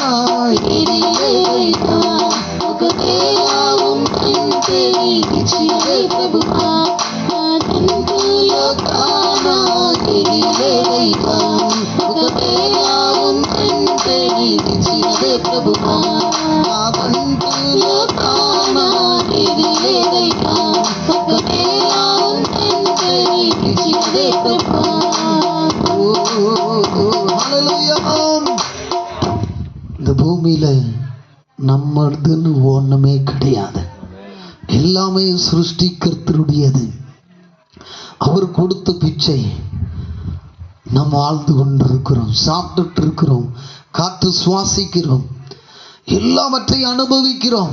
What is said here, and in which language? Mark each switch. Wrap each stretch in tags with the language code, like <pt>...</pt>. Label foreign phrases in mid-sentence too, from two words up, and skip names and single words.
<te>ఏది లేదయ్యా ఒకవేళ ఉందంటే నీకిచ్చినదే ప్రభువా నాదంటూ లోకాన ఏది లేదయ్యా ఒకవేళ ఉందంటే నీకిచ్చినదే ప్రభువా నాదంటూ లోకాన ఏది లేదయ్యా ఒకవేళ ఉందంటే నీకిచ్చినదే ప్రభువా</te> <ta>இந்த பூமியில நம்மதுன்னு ஒண்ணுமே கிடையாது. எல்லாமே சிருஷ்டிகர்த்தருடையது. அவர் கொடுத்த பிச்சை நாம் வாழ்ந்து கொண்டிருக்கிறோம், சாப்பிட்டுட்டு இருக்கிறோம், காற்று சுவாசிக்கிறோம், எல்லாவற்றையும் அனுபவிக்கிறோம்.</ta>